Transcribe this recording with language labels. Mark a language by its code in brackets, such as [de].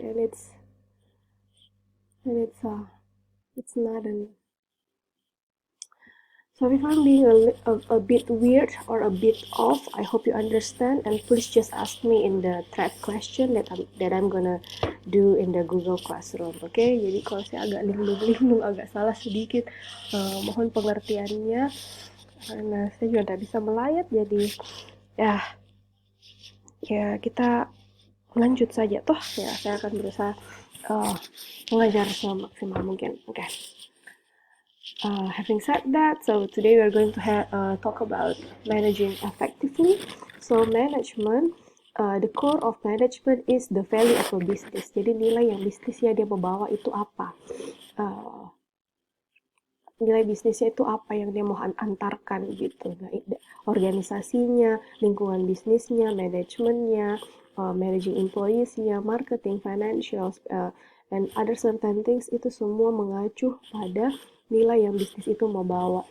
[en] And it's not an. So if I'm being a bit weird or a bit off, I hope you understand, and please just ask me in the thread question that I'm gonna do in the Google Classroom, oke? Okay? [id] Jadi kalau saya agak linglung-linglung, agak salah sedikit, mohon pengertiannya, karena saya juga tidak bisa melayat, jadi ya kita lanjut saja toh. Ya, saya akan berusaha mengajar semaksimal mungkin, oke? Okay. [en] Having said that, so today we are going to talk about managing effectively. So management, the core of management is the value of a business. [id] Jadi nilai yang bisnisnya dia membawa itu apa? Nilai bisnisnya itu apa yang dia mau antarkan gitu. Nah, organisasinya, lingkungan bisnisnya, manajemennya, managing employees-nya, marketing, [en] financials, and other certain things, [id] itu semua mengacu pada nilai yang bisnis itu mau bawa.